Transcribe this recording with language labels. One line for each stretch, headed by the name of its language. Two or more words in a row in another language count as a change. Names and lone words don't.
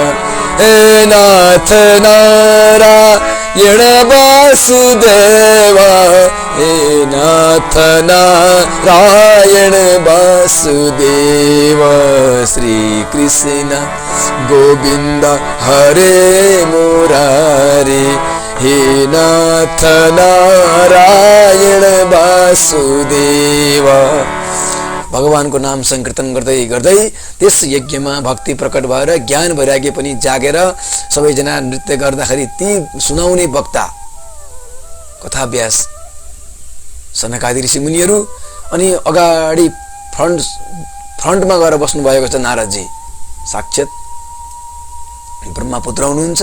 Sanskrit: हे नाथ नारायण वासुदेव, हे नाथ नारायण वासुदेव। श्री कृष्ण गोविन्द हरे मुरारे, हे नाथ नारायण वासुदेव।
Nepali: भगवानको नाम संकीर्तन गर्दै त्यस यज्ञमा भक्ति प्रकट भएर ज्ञान वैराग्य पनि जागेर सबैजना नृत्य गर्दाखेरि ती सुनाउने वक्ता कथा व्यास सनकादि ऋषि मुनिहरू, अनि अगाडि फ्रन्टमा गएर बस्नु भएको छ नारदजी, साक्षात ब्रह्मपुत्र हुनुहुन्छ।